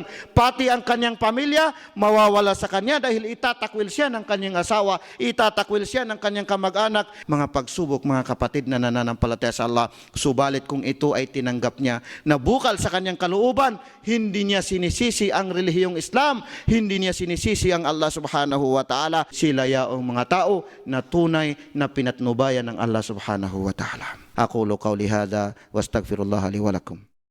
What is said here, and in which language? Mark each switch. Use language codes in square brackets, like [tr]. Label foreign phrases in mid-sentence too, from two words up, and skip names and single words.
[tl] Pati ang kanyang pamilya, mawawala sa kanya dahil itatakwil siya ng kanyang asawa, itatakwil siya ng kanyang kamag-anak. Mga pagsubok, mga kapatid na nananampalataya sa Allah, subalit kung ito ay tinanggap niya na bukal sa kanyang kalooban, hindi niya sinisisi ang relihiyong Islam, hindi niya sinisisi ang Allah [ar] سبحانه وتعالى. [tl] Sila yaong mga tao na tunay na pinatnubayan ng Allah [ar] سبحانه وتعالى. أقول قولي هذا واستغفر الله لي ولكم.